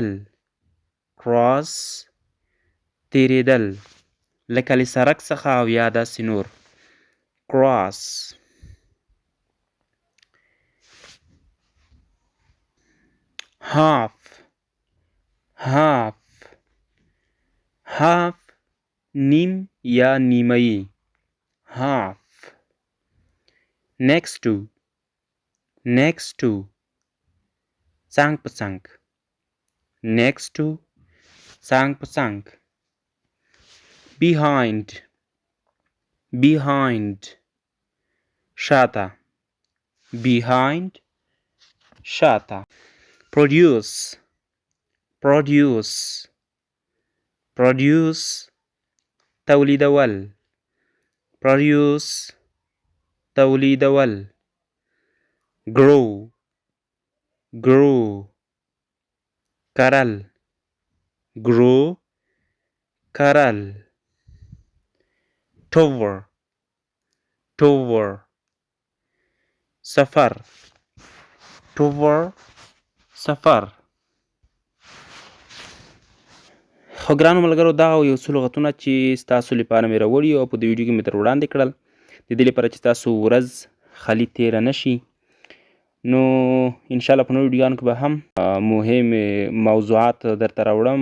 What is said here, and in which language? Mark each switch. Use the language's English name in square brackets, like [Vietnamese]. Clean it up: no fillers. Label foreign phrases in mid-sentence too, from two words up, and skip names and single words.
[Pashto] کراس تیریدل لکه له سړک څخه او یا داسې نور. کراس. [English] half. half. half [Pashto] نیم یا نیمه‌ای. [English] half. next to. next to [Pashto] څنګ په څنګ. [English] next to [Pashto] څنګ په څنګ. [English] behind. behind شاته. behind شاته. produce. produce. produce تولیدول. produce تولیدول. grow. grow کرل. grow کرل. tower. tower سفر. tower سفر. [Pashto] خو ګرانو ملګرو دغه یو څو لغتونه چې ستاسو لپاره مې راوړي او په دې ویډیو کې مې در وړاندې کړل د دې لپاره چې ستاسو ورځ خالي تیره نه شي. نو انشاءالله په نورو ویډیوګانو کې به هم مهم موضوعات درته راوړم.